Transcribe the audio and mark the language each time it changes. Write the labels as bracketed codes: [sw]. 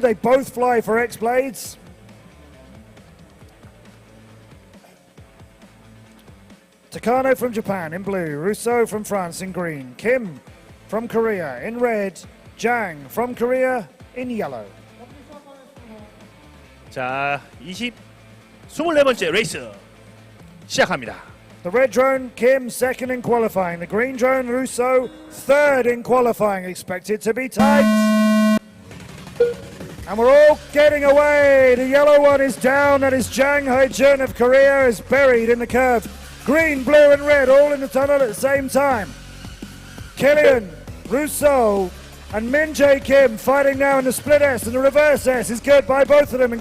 [en] They both fly for X-Blades. Takano from Japan in blue. Rousseau from France in green. Kim from Korea in red. Jang from Korea in yellow. [ko] 자, 24번째 레이스 시작합니다. [en] The red drone, Kim, second in qualifying. The green drone, Rousseau, third in qualifying. Expected to be tight. And we're all getting away. The yellow one is down. That is Jang Hoi-jun of Korea, is buried in the curve. Green, blue, and red all in the tunnel at the same time. Kylian, Rousseau, and Min-jae Kim fighting now in the split S, and the reverse S is good by both of them.